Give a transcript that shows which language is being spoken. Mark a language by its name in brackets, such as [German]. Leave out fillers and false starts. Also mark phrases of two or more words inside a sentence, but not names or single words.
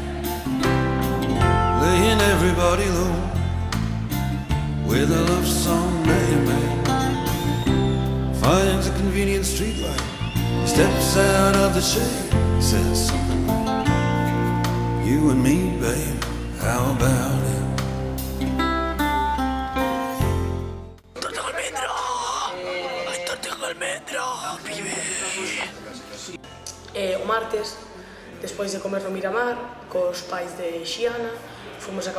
[English] laying everybody low with a love song made. Finds a convenient streetlight, steps out of the shade, says something like, you and me, babe, how about it? [Galician] O martes, despois de comer no Miramar, cos pais de Xiana, fomos a Cabo